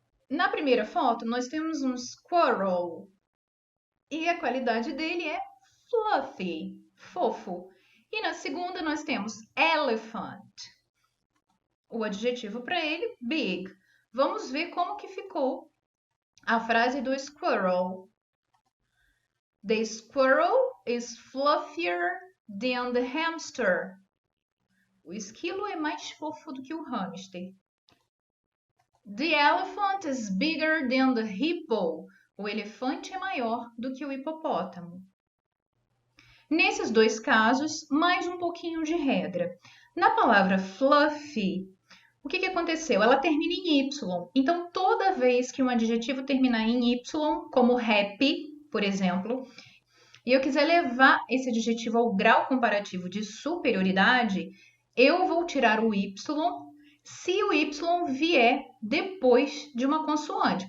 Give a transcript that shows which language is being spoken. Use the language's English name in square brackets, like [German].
[Portuguese] Na primeira foto, nós temos um squirrel. E a qualidade dele é fluffy, fofo. E na segunda, nós temos elephant. O adjetivo para ele, big. Vamos ver como que ficou a frase do squirrel. [English] The squirrel is fluffier than the hamster. [Portuguese] O esquilo é mais fofo do que o hamster. [English] The elephant is bigger than the hippo. [Portuguese] O elefante é maior do que o hipopótamo. Nesses 2 casos, mais um pouquinho de regra. Na palavra fluffy, o que aconteceu? Ela termina em Y. Então, toda vez que um adjetivo terminar em Y, como happy, por exemplo, e eu quiser levar esse adjetivo ao grau comparativo de superioridade, eu vou tirar o Y se o Y vier depois de uma consoante.